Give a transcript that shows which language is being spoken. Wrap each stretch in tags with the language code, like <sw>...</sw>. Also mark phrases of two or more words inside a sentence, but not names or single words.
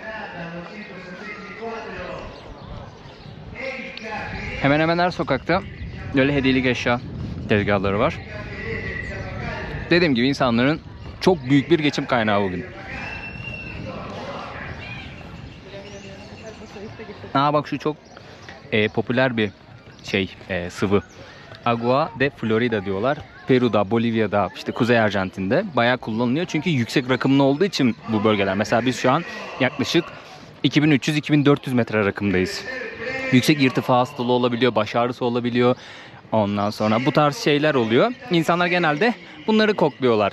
<tr>Hemen hemen her sokakta böyle hediyelik eşya tezgahları var. Dediğim gibi insanların çok büyük bir geçim kaynağı bugün. Aa bak şu çok popüler bir sıvı. Agua de Florida diyorlar. Peru'da, Bolivya'da, işte Kuzey Arjantin'de bayağı kullanılıyor. Çünkü yüksek rakımlı olduğu için bu bölgeler. Mesela biz şu an yaklaşık 2300-2400 metre rakımdayız. Yüksek irtifa hastalığı olabiliyor, baş ağrısı olabiliyor. Ondan sonra bu tarz şeyler oluyor. İnsanlar genelde bunları kokluyorlar.</tr>